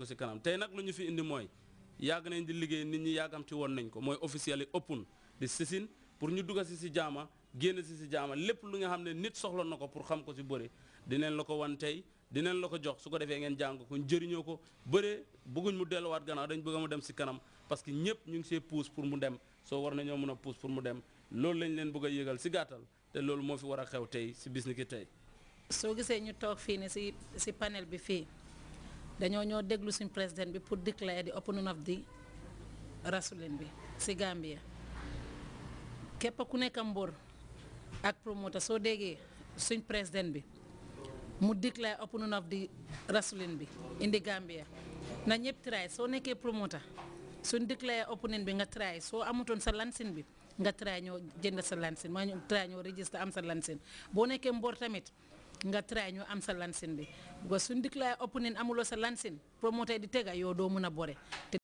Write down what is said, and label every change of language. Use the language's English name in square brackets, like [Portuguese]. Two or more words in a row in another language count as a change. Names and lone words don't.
[Wolof] si kanam tey nag lu ñu fi indi mooy yàgg nañ di liggéey nit ñi yàggamti woon nañ ko mooy officiel yi open di sisin pour ñu dugga si jaama génn si jaama lépp lu nga xam ne nit soxla na ko pour xam ko si bëre dinañ la ko wan tey dinañ la ko jox su ko defee ngeen jàng ko njëriñoo ko bëre bëgguñ mu delluwaat gannaaw dañ bëgg mu dem si kanam [French] parce que [Wolof] ñëpp ñu ngi see pousse pour mu dem soo war nañoo mën a pousse pour mu dem loolu lañ leen bëgg a yëgal si gàttal te loolu moo fi war a xew tey si bis ni ki tey. soo gisee ñu toog fii ni si panel bi fii dañoo ñoo déglu suñ président bi pour déclarer [English] the opening of the wrestling [Wolof] bi si Gambia képp ku nekk mbër ak promoteur soo déggee suñ président bi mu [English] declare opening of the wrestling [Wolof] bi [English] in the Gambia [Wolof] na ñëpp try soo nekkee promoter suñ [English] declare opening [Wolof] bi nga try soo amutoon sa lansin bi nga try ñoo jënd sa lansin maa ñu try ñoo register am sa lansin boo nekkee mbor tamit nga try ñu am sa lansin bi because suñ [English] declare opening [Wolof] amuloo sa lansin promoter di tega yow doo mën a bore